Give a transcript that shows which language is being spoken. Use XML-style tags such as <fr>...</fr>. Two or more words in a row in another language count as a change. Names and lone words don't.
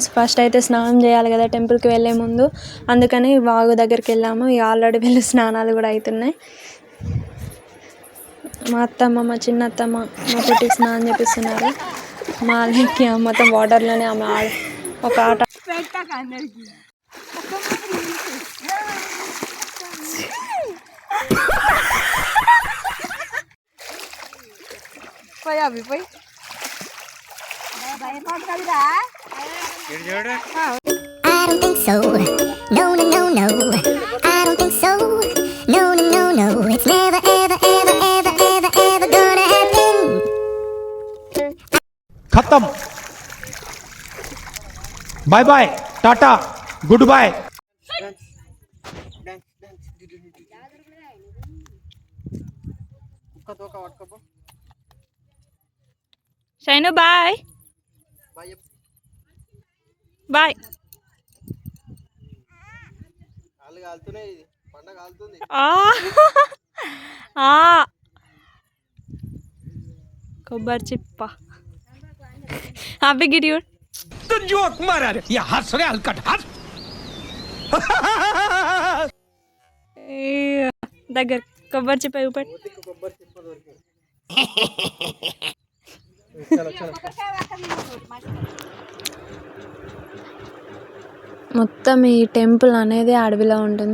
<te>ఫస్ట్ అయితే స్నానం చేయాలి కదా టెంపుల్కి వెళ్ళే ముందు, అందుకని వాగు దగ్గరికి వెళ్ళాము. ఆల్రెడీ వెళ్ళి స్నానాలు కూడా అవుతున్నాయి. మా అత్తమ్మ, మా చిన్న అత్తమ్మ మా పుట్టికి స్నానం చేపిస్తున్నారు. మా అల్లెక్కి మొత్తం వాటర్లోనే ఆమె ఒక ఆట.</te> <en>I don't think so. No, no, no, no. I don't think so. No, no, no, no. It's never, ever, ever, ever, ever, ever gonna happen. Khatam. Bye bye. Tata. Goodbye. Shainu, bye. Bye.</en> <te>కొబ్బరి చిప్ప. హ్యాపీ గిడియూడ్</te> <hi>जोक मारा रे या हंस रे हलकट हंस</hi> <te>దగ్గర కొబ్బరి చిప్ప ఊపట్. మొత్తం ఈ టెంపుల్ అనేది అడవిలో ఉంటుంది.</te>